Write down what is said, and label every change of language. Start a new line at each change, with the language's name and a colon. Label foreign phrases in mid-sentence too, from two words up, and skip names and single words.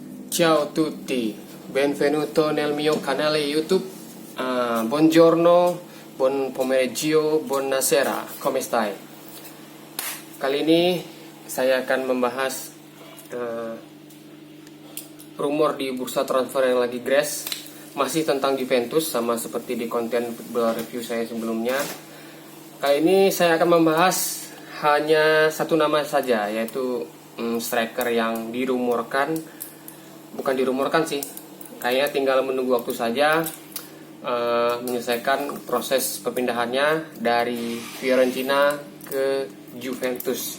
Italian: Ciao tutti, benvenuto nel mio canale YouTube. Buongiorno, buon pomeriggio, buonasera, come stai?
Indonesian: Kali ini saya akan membahas rumor di bursa transfer yang lagi crash, masih tentang Juventus sama seperti di konten
English: football review
Indonesian: saya sebelumnya. Kali ini saya akan membahas hanya satu nama saja, yaitu striker yang bukan dirumorkan sih, kayaknya tinggal menunggu waktu saja menyelesaikan proses perpindahannya dari Fiorentina ke Juventus.